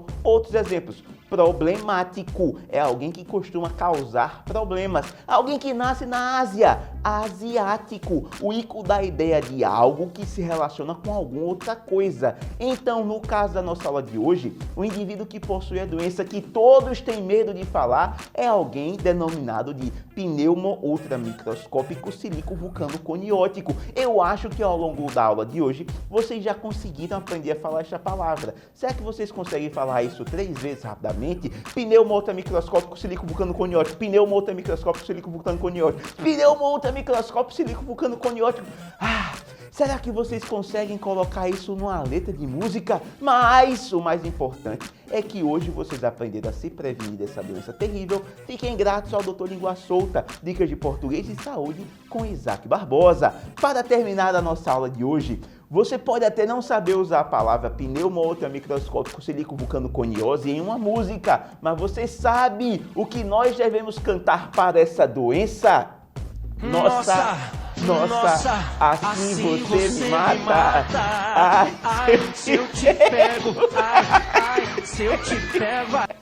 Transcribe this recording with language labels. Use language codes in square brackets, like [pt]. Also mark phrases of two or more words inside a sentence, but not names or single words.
[pt] Outros exemplos: problemático é alguém que costuma causar problemas. Alguém que nasce na Ásia, asiático. O ico dá a ideia de algo que se relaciona com alguma outra coisa. Então, no caso da nossa aula de hoje, o indivíduo que possui a doença que todos têm medo de falar é alguém denominado de pneumo ultramicroscópico silico vulcano coniótico. Eu acho que ao longo da aula de hoje, vocês já conseguiram aprender a falar essa palavra. Será que vocês conseguem falar isso 3 vezes rapidamente? Pneumo ultramicroscópico silico vulcano coniótico. Pneumo ultramicroscópico silico vulcano coniótico. Pneumo ultramicroscópico silico vulcano coniótico. Será que vocês conseguem colocar isso numa letra de música? Mas o mais importante é que hoje vocês aprenderam a se prevenir dessa doença terrível. Fiquem gratos ao Dr. Língua Solta, dicas de português e saúde com Isaac Barbosa. Para terminar a nossa aula de hoje, você pode até não saber usar a palavra pneumo ultramicroscópico silico vulcano coniose em uma música, mas você sabe o que nós devemos cantar para essa doença? Nossa, assim você me mata. Ai, se eu te pego, ai, se eu te pego.